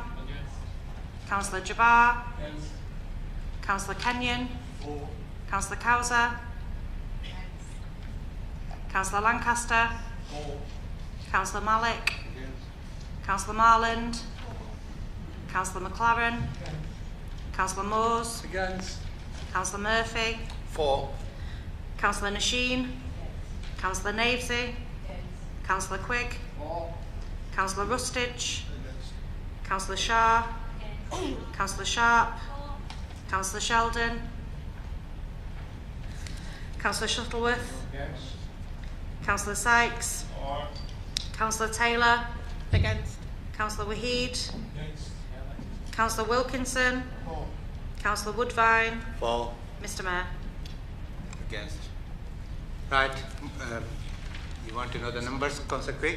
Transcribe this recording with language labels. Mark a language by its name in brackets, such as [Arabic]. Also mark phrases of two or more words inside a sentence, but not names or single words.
[English] Councillor Jabbar. Councillor Kenyon. Councillor Cowser. Councillor Lancaster. Councillor Malik. Councillor Marland. Councillor McLaren. Councillor Moores. Against. Councillor Murphy. For. Councillor Nasheen. Councillor Navesey. Councillor Quigg. Councillor Rustich. Councillor Shah. Councillor Sharp. Councillor Sheldon. Councillor Shuttleworth. Councillor Sykes. Councillor Taylor. Against. Councillor Waheed. Councillor Wilkinson. Councillor Woodvine. For. Mr Mayor. Against. Right. You want to know the numbers, Councillor Quigg?